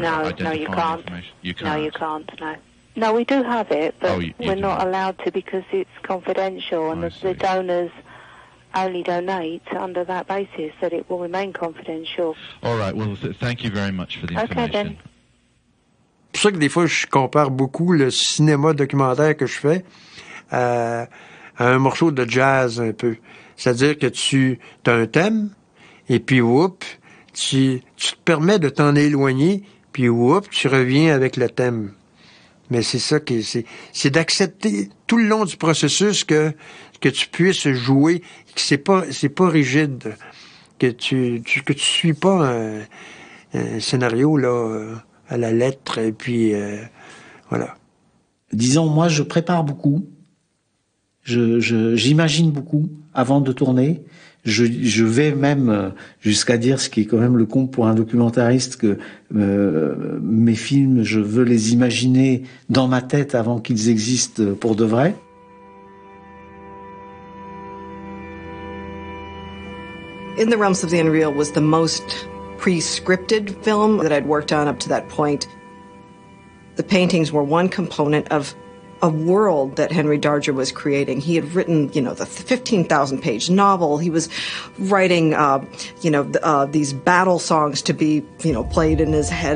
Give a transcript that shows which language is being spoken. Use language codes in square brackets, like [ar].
[en] No, you can't. You can't? No, you can't, no. No, we do have it, but you we're not allowed to because it's confidential, and the donors only donate under that basis, that it will remain confidential. All right, well, thank you very much for the information. Okay, then. [fr] C'est pour ça que des fois, je compare beaucoup le cinéma documentaire que je fais à un morceau de jazz un peu. C'est-à-dire que tu as un thème, et puis, tu te permets de t'en éloigner, puis tu reviens avec le thème. Mais c'est ça c'est d'accepter tout le long du processus que tu puisses jouer, que c'est pas rigide, que tu suis pas un scénario là à la lettre, et puis voilà. Disons, moi, je prépare beaucoup, j'imagine beaucoup avant de tourner. Je vais même jusqu'à dire, ce qui est quand même le comble pour un documentariste, que mes films, je veux les imaginer dans ma tête avant qu'ils existent pour de vrai. [en] In the Realms of the Unreal was the most pre-scripted film that I'd worked on up to that point. The paintings were one component of a world that Henry Darger was creating. He had written, the 15,000-page novel. He was writing, these battle songs to be, played in his head.